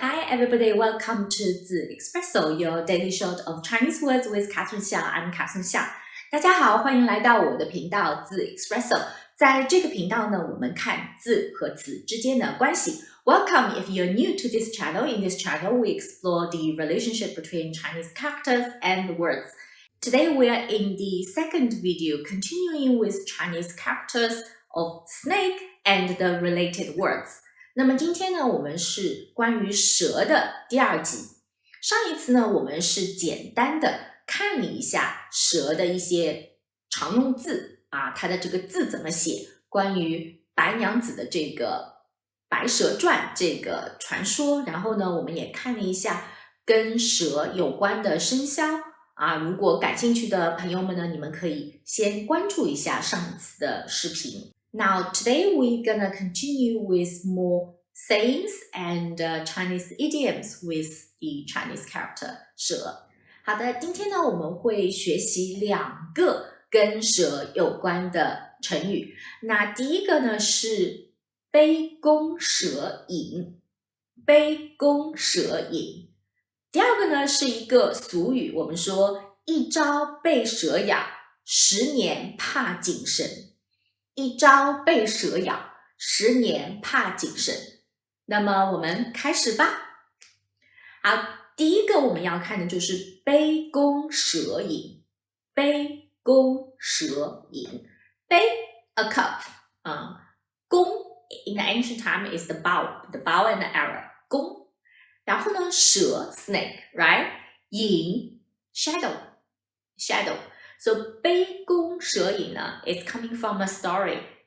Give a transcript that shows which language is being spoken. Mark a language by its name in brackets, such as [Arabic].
[English] everybody, welcome to 字 Espresso, your daily shot of Chinese words with Catherine Xiang. I'm Catherine Xiang. [Chinese] 大家好，欢迎来到我的频道字 Espresso. 在这个频道呢，我们看字和词之间的关系。 [English] Welcome if you're new to this channel. In this channel, we explore the relationship between Chinese characters and words. Today, we are in the second video, continuing with Chinese characters of snake and the related words. [Chinese] 那么今天呢，我们是关于蛇的第二集。上一次呢，我们是简单的看了一下蛇的一些常用字啊，它的这个字怎么写，关于白娘子的这个白蛇传这个传说，然后呢，我们也看了一下跟蛇有关的生肖啊。如果感兴趣的朋友们呢，你们可以先关注一下上一次的视频。 [English] Now, today we're gonna continue with more sayings and Chinese idioms with the Chinese character 蛇。 [Chinese] 好的，今天呢我们会学习两个跟蛇有关的成语。那第一个呢是杯弓蛇影，杯弓蛇影。第二个呢是一个俗语，我们说一朝被蛇咬，10年怕井绳。一朝被蛇咬，10年怕井绳。那么我们开始吧。好，第一个我们要看的就是杯弓蛇影。 [English] 杯弓蛇影，杯 a cup， 弓 in the ancient time is the bow and the arrow， 弓。 [Chinese] 然后呢， [English] 蛇 snake， right？ 影 shadow。So 杯弓蛇影呢 is coming from a story.